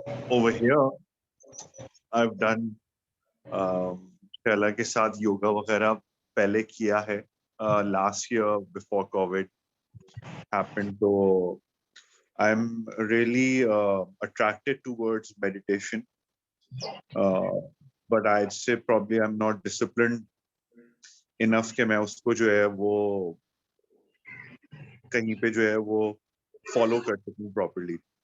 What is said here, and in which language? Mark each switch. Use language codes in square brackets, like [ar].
[en] Over here, I've done [hi] Shaila के साथ योगा वगैरह पहले किया है. [en] Last year before COVID happened, so I'm really attracted towards meditation. But I'd say probably I'm not disciplined enough [hi] कि मैं उसको जो है वो कहीं पे जो है वो follow कर सकूं properly.